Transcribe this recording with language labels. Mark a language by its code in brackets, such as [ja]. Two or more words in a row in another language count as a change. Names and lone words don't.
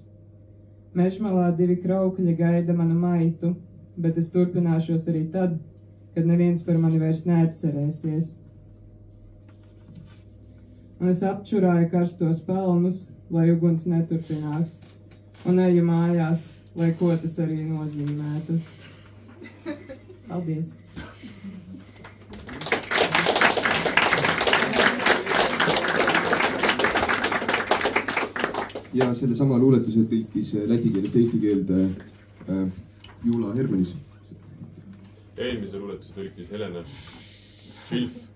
[lv] Mežmalā 2 kraukļi gaida manu maitu, bet es turpināšos arī tad, kad neviens par mani vairs neatcerēsies. Un es apčurāju karstos pelnus, lai uguns neturpinās, un eju mājās, lai ko tas arī nozīmētu. Paldies! [et] Ja selle sama luuletuse tõlkis läti keelest eesti keelde Juula Hermanis. Eelmise luuletuse tõlkis Helena Schilf.